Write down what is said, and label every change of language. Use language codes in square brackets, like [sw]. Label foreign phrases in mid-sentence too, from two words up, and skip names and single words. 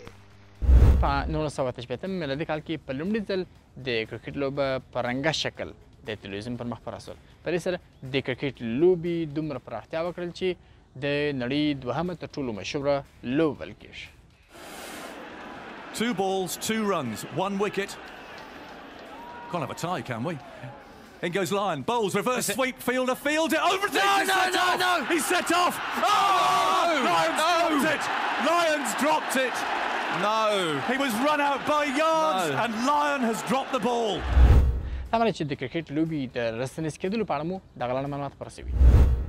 [ps] په 1988 میلادي کال کې په لومړي ځل د کرکټ لوبه په رنګه شکل د تلویزیون پر مخ خپره شول په دې سره د کرکټ لوبې دومره پراختیا وکړل چې د نړۍ دوهمه تر ټولو مشهوره لوبه بلل کېږي [en] 2 balls, 2 runs, 1 wicket. Can't have a tie, can we? In goes Lyon, bowls, reverse sweep, fielder, over to no! He's set off! Oh! Lyon's dropped it! Lyon's dropped it! No! He was run out by yards and Lyon has dropped the ball. [ps] دا معنی چې د کرکټ لوبې د رسنیز کېدلو په اړه مو دغه لاندې معلومات خپاره شوي